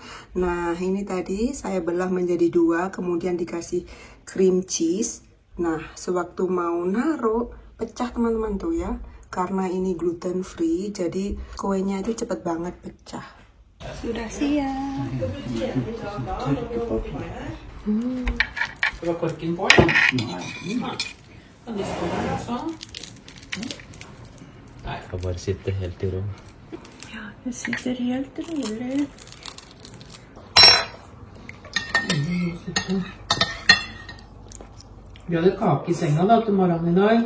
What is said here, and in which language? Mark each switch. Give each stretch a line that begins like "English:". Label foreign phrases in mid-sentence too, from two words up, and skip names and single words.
Indonesian: Nah, ini tadi saya belah menjadi 2, kemudian dikasih
English: cream cheese.
Indonesian: Nah, sewaktu mau naruh, pecah teman-teman tuh ya. Karena ini
English: gluten free,
Indonesian: jadi kuenya itu cepet banget pecah. Sudah siap.
Norwegian: Det var korken på, ja. Nei. Kan de stå der sånn? Jeg skal bare sitte helt i ro. Ja, jeg sitter helt rolig. Vi hadde kake i senga da til morgenen i dag.